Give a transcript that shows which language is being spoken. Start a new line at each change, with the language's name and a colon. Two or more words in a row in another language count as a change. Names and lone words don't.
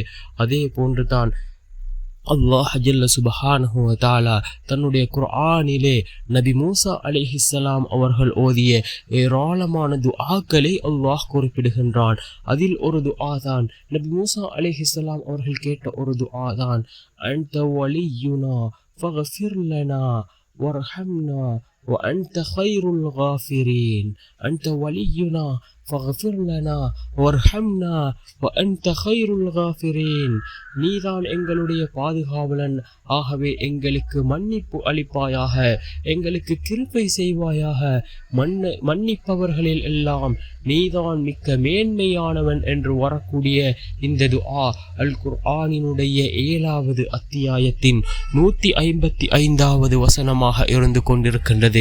Tamil: அதே போன்றுதான் அல்லாஹ்
Arabic: جل سبحانه وتعالى
Tamil: தன்னுடைய குர்ஆனிலே நபி மூசா அலைஹிஸ்ஸலாம் அவர்கள் ஓதிய ஏராளமான துஆக்களை அல்லாஹ் குறிப்பிடுகின்றான். அதில் ஒரு துஆ தான் நபி மூசா அலைஹிஸ்ஸலாம் அவர்கள் கேட்ட ஒரு துஆ தான்,
Arabic: أنت ولينا فاغفر لنا وارحمنا وأنت خير الغافرين. أنت ولينا فاغفر لنا وارحمنا وأنت خير الغافرين.
Tamil: நீதான் எங்களுடைய பாதுகாவலன், ஆகவே எங்களுக்கு மன்னிப்பு அளிப்பாயாக, எங்களுக்கு கிருபை செய்வாயாக, மன்னிப்பவர்களில் எல்லாம் நீதான் மிக்க மேன்மையானவன் என்று வரக்கூடிய இந்த துஆ அல் குர்ஆனினுடைய 7வது அத்தியாயத்தின் 155வது வசனமாக இருந்து கொண்டிருக்கின்றது.